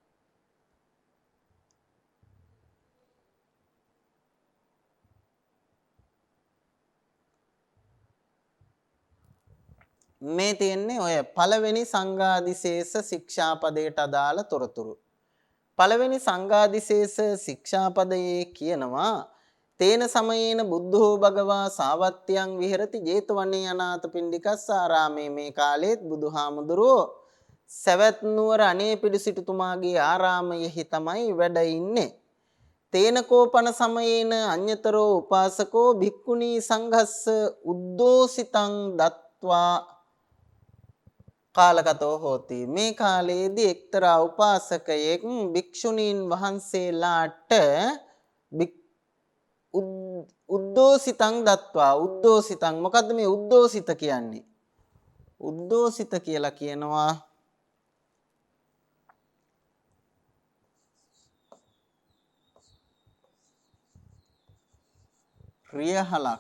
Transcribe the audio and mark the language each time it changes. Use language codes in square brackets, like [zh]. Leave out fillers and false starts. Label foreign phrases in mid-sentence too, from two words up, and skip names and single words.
[si] මේ තියෙන්නේ ඔය පළවෙනි සංඝාදිශේෂ ශික්ෂාපදයට අදාළ තොරතුරු. පළවෙනි සංඝාදිශේෂ ශික්ෂාපදයේ කියනවා [pi] තේන සමයේන බුද්ධෝ භගවා සාවත්‍යං විහෙරති ජේතවනේ අනාථපිණ්ඩිකස්ස ආරාමේ [si] මේ කාලෙත් බුදුහාමුදුරුවෝ සවැත් නුවර අනේපිඩු සිටුතුමාගේ ආරාමයෙහි තමයි වැඩ ඉන්නේ. [pi] තේන කෝපන සමයේන අඤ්‍යතරෝ උපාසකෝ භික්ඛුනී සංඝස්ස උද්දෝසිතං දත්වා කාලගතෝ හෝති. [si] මේ කාලයේදී එක්තරා උපාසකයෙක් භික්ෂුණීන් වහන්සේලාට [pi] උද්දෝසිතං දත්වා. [si] උද්දෝසිතං මොකද්ද මේ උද්දෝසිත කියන්නේ? උද්දෝසිත කියලා කියනවා රියහලක්.